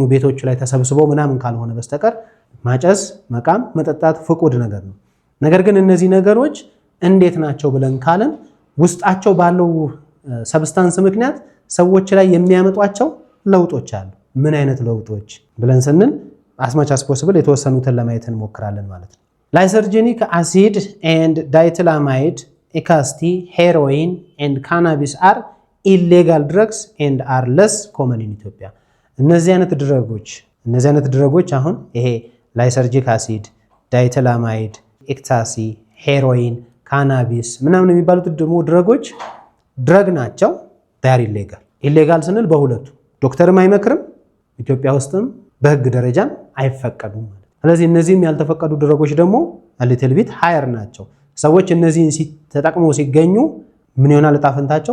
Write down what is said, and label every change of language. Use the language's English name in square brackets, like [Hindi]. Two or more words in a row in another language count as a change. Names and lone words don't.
[Amharic] ቤቶች ላይ ተሰብስበው ምናምን ካልሆነ በስተቀር ማጨስ፣ መቃም፣ መጠጣት ፍቁድ ነገር ነው። ነገር ግን እነዚህ ነገሮች እንዴት ናቸው ብለን ካለን ውስጣቸው ባለው ሰብስታንስ ምክንያት ሰዎች ላይ የሚያመጧቸው ለውጦች አሉ። ምን አይነት ለውጦች ብለን ስንል [English] as much as possible [Amharic] የተወሰኑትን ለማየት እንሞክራለን ማለት ነው። [English] lysergic acid and diethylamide, ecstasy, heroin and cannabis are illegal drugs and are less common in Ethiopia. [Amharic] እነዚህ አይነት ድረጎች አሁን ይሄ [English] lysergic acid፣ [Amharic] ዳይተላማይድ፣ ኤክስታሲ፣ ሄሮይን፣ ካናቢስ ምናምን የሚባሉት ደግሞ ድረግ ናቸው። ዳር ኢሌጋል ስንል በሁለቱ ዶክተርም አይመክርም፣ ኢትዮጵያ ውስጥም በህግ ደረጃም አይፈቀዱም ማለት። ስለዚህ እነዚህም ያልተፈቀዱ ድረጎች ደግሞ [English] little bit higher [Amharic] ናቸው። ሰዎች እነዚህን ተጠቅመው ሲገኙ ምን ይሆናል እጣ ፈንታቸው?